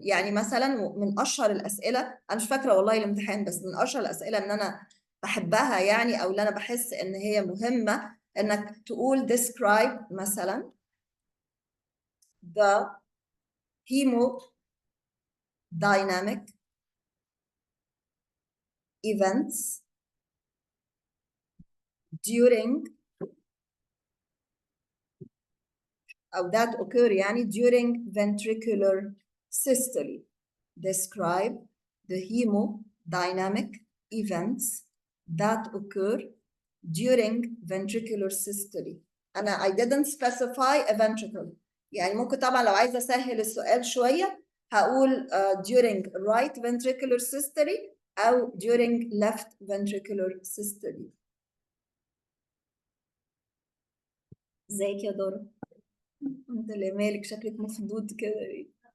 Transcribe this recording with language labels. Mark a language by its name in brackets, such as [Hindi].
[Arabic] يعني مثلا من اشهر الاسئله، انا مش فاكره والله الامتحان، بس من اشهر الاسئله ان انا بحبها يعني، او اللي انا بحس ان هي مهمه، انك تقول describe مثلا [English] the hemodynamic events during [Arabic] أو [English] that occur [Arabic] يعني [English] during ventricular systole. Describe the hemodynamic events that occur during ventricular systole. I didn't specify a ventricle. [Arabic] يعني ممكن طبعا لو عايزة أسهل السؤال شوية هقول [English] during right ventricular systole [Arabic] أو [English] during left ventricular systole. [Arabic] ازيك يا دارا؟ انت اللي مالك شكلك مخدود كده.